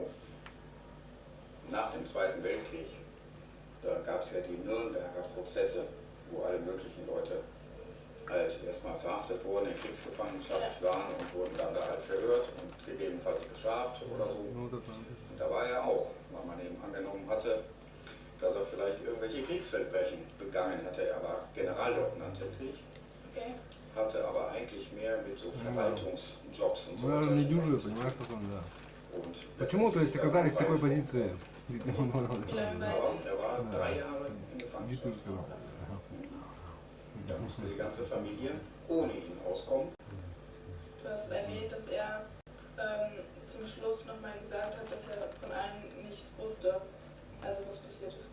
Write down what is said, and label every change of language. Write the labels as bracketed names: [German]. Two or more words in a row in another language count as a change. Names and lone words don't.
[German] Nach dem Zweiten Weltkrieg, da gab es ja die Nürnberger Prozesse, wo alle möglichen Leute halt erstmal verhaftet wurden, in Kriegsgefangenschaft waren und wurden dann da halt verhört und gegebenenfalls bestraft oder so. Und da war er auch, weil man eben angenommen hatte, dass er vielleicht irgendwelche Kriegsverbrechen begangen hatte. Er war Generalleutnant im Krieg, hatte aber eigentlich mehr mit so Verwaltungsjobs und so. [Russian] Почему, то есть, оказались в такой позиции? [German] Er war 3 Jahre in Gefangenschaft. Da musste die ganze Familie ohne ihn auskommen. Du hast erwähnt, dass er zum Schluss nochmal gesagt hat, dass er von allem nichts wusste, also was passiert ist.